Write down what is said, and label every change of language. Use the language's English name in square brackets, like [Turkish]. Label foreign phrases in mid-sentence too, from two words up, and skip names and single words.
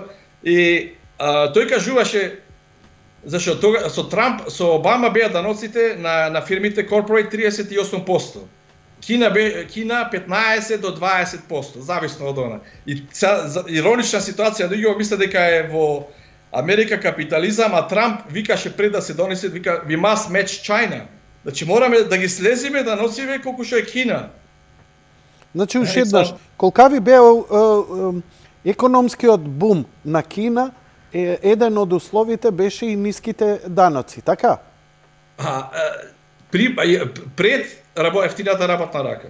[Macedonian] И тој кажуваше, зашто тога со Трамп, со Обама беа даноците на фирмите corporate 38%. Кина 15 до 20%, зависно од она. И иронична ситуација, луѓе мислат дека е во Америка капитализам, а Трамп викаше пред да се донесе, вика, [English] we must match China. [Macedonian] Значи мораме да ги слезиме, да носиме колку што е Кина. Значи уште еднаш, колкави беа економскиот бум на Кина, еден од условите беше и ниските даноци, така? Пред ефтината работна рака.